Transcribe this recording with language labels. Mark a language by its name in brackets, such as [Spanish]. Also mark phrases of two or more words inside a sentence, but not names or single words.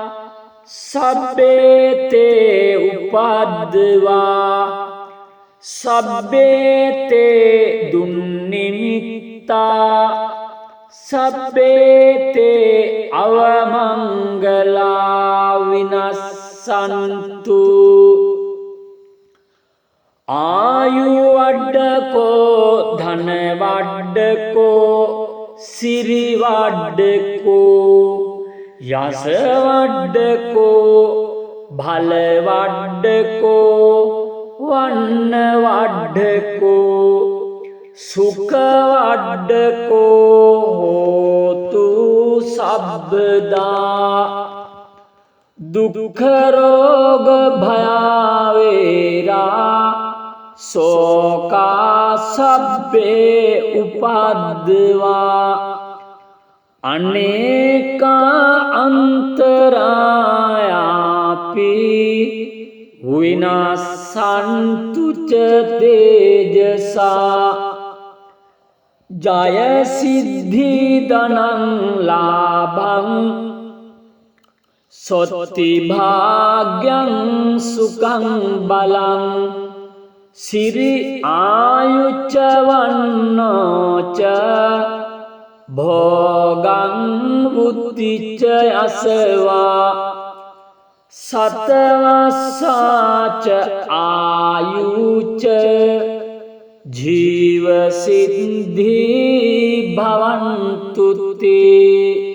[Pali] සබ්බේතේ උපද්දවා සබ්බේතේ දුන්නිමිත්තා සබ්බේතේ අවමංගලා විනස්සන්තු ආයු වඩ්ඩකෝ ධන වඩ්ඩකෝ සිරි වඩ්ඩකෝ යස වඩ්ඩකෝ භල වඩ්ඩකෝ වන්න වඩ්ඩකෝ සුඛ වඩ්ඩකෝ හෝතු සබ්බදා දුක්ඛ රෝග භයාවේරා සෝකා සබ්බේ උපද්දවා අනේකා අන්තරායාපි විනාසන්තු ච තේජසා ජය සිද්ධි ධනං ලාභං සොත්ති භාග්‍යං සුඛං බලං සිරි ආයුච්ච වන්නෝච භෝගං බුද්ධිච්ච යසවා සතවස්සාච ආයුච්ච ජීව සිද්ධි භවන්තු තේ